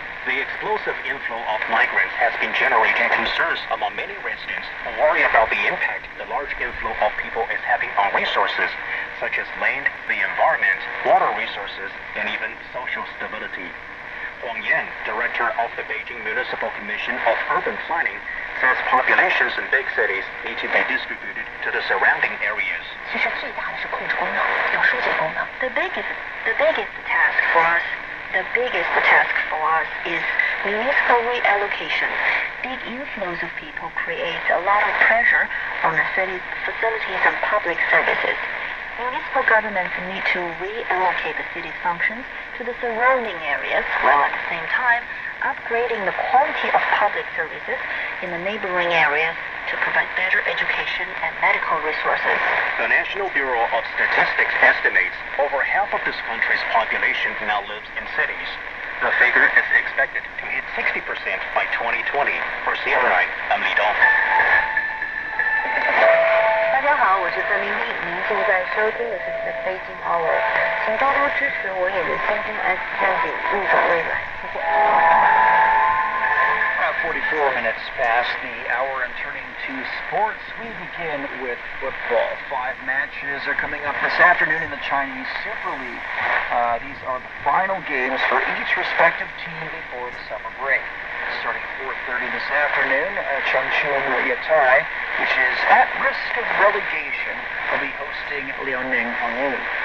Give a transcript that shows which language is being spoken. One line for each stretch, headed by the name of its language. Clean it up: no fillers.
English: The explosive inflow of migrants has been generating concerns among many residents who worry about the impact the large inflow of people is having on resources such as land, the environment, water resources, and even social stability. Huang Yan, director of the Beijing Municipal Commission of Urban Planning, says populations in big cities need to be distributed to the surrounding areas.
Chinese: 其实最大的是控制功能，要疏解功能。
English: The biggest task for us is municipal reallocation. Big inflows of people creates a lot of pressure on the city facilities and public services. Municipal governments need to reallocate the city's functions to the surrounding areas, while at the same time upgrading the quality of public services in the neighboring areas to provide better education and medical resources. The National Bureau of Statistics estimates over half of this country's population now lives in cities. The figure is expected to hit 60% by 2020. For CRI, I'm Li Dong.
Chinese: 大家好，我是郑丽丽，您现在收听的是 The Beijing Hour，请多多支持我演的新京 S 3景入手未来，谢谢。
English: 44 minutes past the hour and turning to sports, we begin with football. 5 matches are coming up this afternoon in the Chinese Super League. These are the final games for each respective team before the summer break. Starting 4:30 this afternoon, Chengqing Yatai, which is at risk of relegation, will be hosting Liaoning Hongwu.